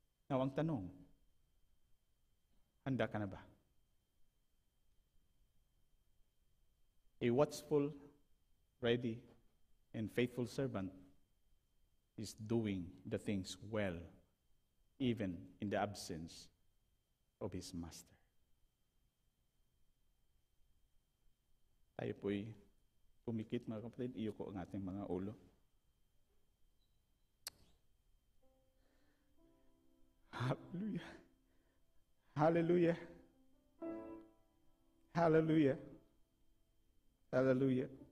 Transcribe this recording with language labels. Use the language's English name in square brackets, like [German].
[Filipino] Now, ang tanong, handa ka na ba? [English] A watchful, ready, and faithful servant is doing the things well, even in the absence of his master. [Filipino] Tayo po'y pumikit, mga kapatid, iyo ko ang ating mga ulo. Hallelujah. Hallelujah. Hallelujah. Hallelujah.